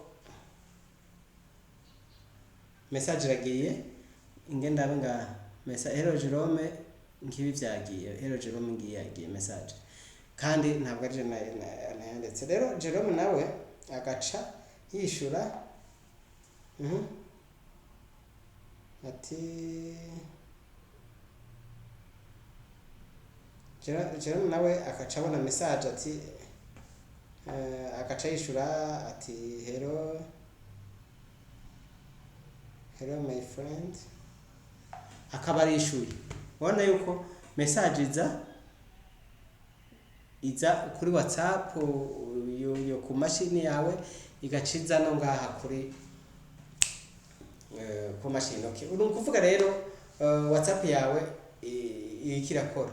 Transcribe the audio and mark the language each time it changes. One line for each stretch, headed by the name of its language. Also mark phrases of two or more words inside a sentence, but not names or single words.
Rundi: message iragiye ingenda abe nga hello Jerome ngibi vyagiye hello Jerome ngiye yagiye message kandi ntabwo ari je nayanditse rero Jerome nawe agaca yishura ati Jerome nawe akaca abona message ati agaca yishura ati hello
English: my friend
Rundi: akaba arishuye ubona yuko message iza kuri WhatsApp yo ku mashini yawe igaciza no ngaha kuri ku mashini. Okay, kuvuga rero WhatsApp yawe ikirakora.